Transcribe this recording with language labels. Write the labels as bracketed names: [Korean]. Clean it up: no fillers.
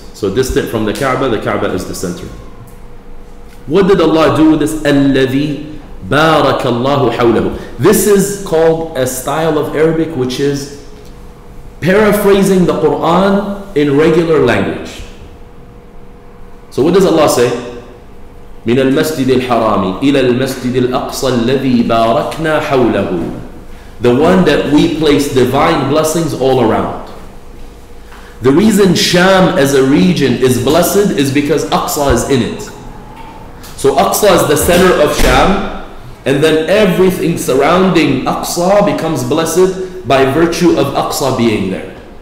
[English] So distant from the Kaaba is the center. What did Allah do with this? [Arabic] الَّذِي بَارَكَ اللَّهُ حَوْلَهُ. [English] This is called a style of Arabic which is paraphrasing the Quran in regular language. So what does Allah say? [Arabic] من المسجد الحرام إلى المسجد الأقصى الذي باركنا حوله. [English] The one that we place divine blessings all around. The reason Sham as a region is blessed is because Aqsa is in it. So Aqsa is the center of Sham, and then everything surrounding Aqsa becomes blessed by virtue of Aqsa being there.